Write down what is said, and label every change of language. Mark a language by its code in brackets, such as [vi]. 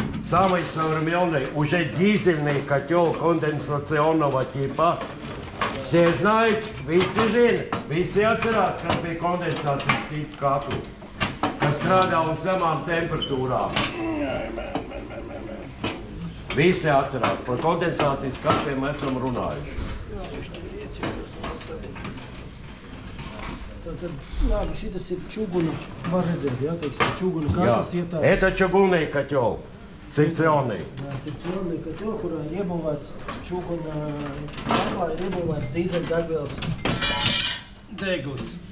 [ru] Самый современный, уже дизельный котел конденсационного типа. Все знают, [lv] visi atcerās, kas bija kondensācijas tipa katli, kas strādā uz zemām temperatūrām. Visi atcerās, par kondensācijas katliem mēs esam runājuši. Labi, šitas ir čuguna, var redzēt, jā, teiksim, čuguna katls ietāds. [ru] Это чугунный котел, секционный. Sekcionный котел, [lv] kurā ir iebūvēts čuguna katlā, ir iebūvēts dīzeļdegvielas deglis.